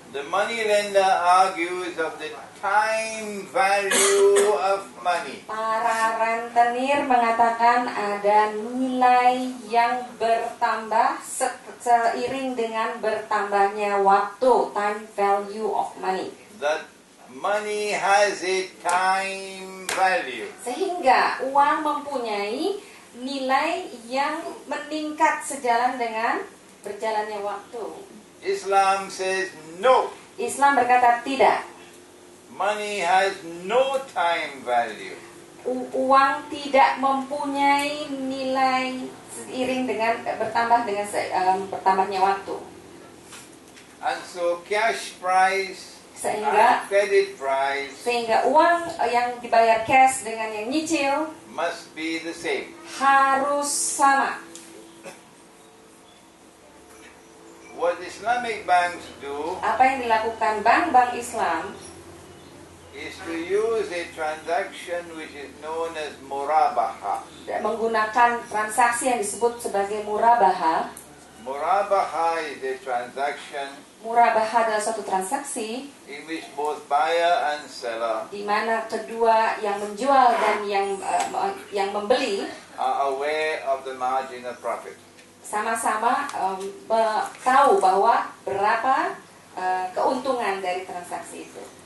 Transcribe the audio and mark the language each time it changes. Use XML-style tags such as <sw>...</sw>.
<en>The money lender argues of the time value of money.</en> <id>Para rentenir mengatakan ada nilai yang bertambah seiring dengan bertambahnya waktu,</id> <en>time value of money. That money has a time value.</en> <id>Sehingga uang mempunyai nilai yang meningkat sejalan dengan berjalannya waktu.</id> <en>Islam says no.</en> <id>Islam berkata tidak.</id> <en>Money has no time value.</en> <id>Uang tidak mempunyai nilai seiring dengan bertambahnya waktu.</id> <en>And so cash price</en> <id>Sehingga</id> <en>and credit price</en> <id>uang yang dibayar cash dengan yang nyicil</id> <en>must be the same.</en> <id>harus sama.</id> <en>What Islamic banks do</en> <id>Apa yang dilakukan bank-bank Islam</id> <en>is to use a transaction which is known as murabaha.</en> <id>menggunakan transaksi yang disebut sebagai murabaha.</id> <en>Murabaha is a transaction</en> <id>Murabaha adalah suatu transaksi</id> <en>in which both buyer and seller</en> <id>di mana kedua yang menjual dan yang membeli</id> <en>are aware of the margin of profit.</en> <id>sama-sama tahu bahwa berapa keuntungan dari transaksi itu.</id>